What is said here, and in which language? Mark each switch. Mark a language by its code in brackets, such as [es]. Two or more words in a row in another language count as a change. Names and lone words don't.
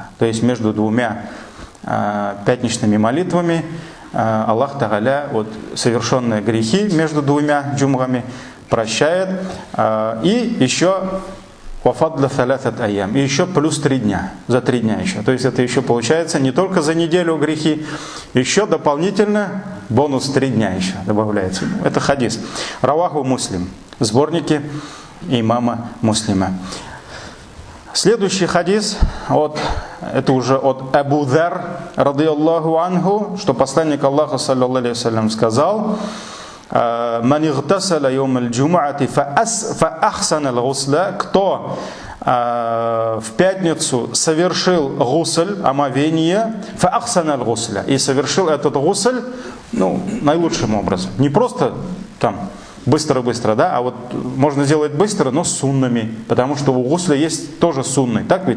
[ru] То есть между 2 пятничными молитвами Аллах Тааля совершенные грехи между 2 джумгами прощает. И еще и еще плюс 3 дня, за 3 дня еще. То есть это еще получается не только за неделю грехи, еще дополнительно бонус 3 дня еще добавляется. Это хадис. [ar] رواه مسلم. [ru] Сборники имама Муслима. Следующий хадис, это уже от Абу Зар, [ar] رضي الله عنه, [ru] что посланник Аллаха, [ar] صلى الله عليه وسلم, [ru] сказал: [ar] «من اغتسل يوم الجمعة فأحسن الغسل», [ru] кто в пятницу совершил гусль, омовение, [ar] فأحسن الغسل, [ru] и совершил этот гусль наилучшим образом. Не просто там быстро-быстро, да, а можно сделать быстро, но с суннами, потому что у гусля есть тоже сунны, так ведь?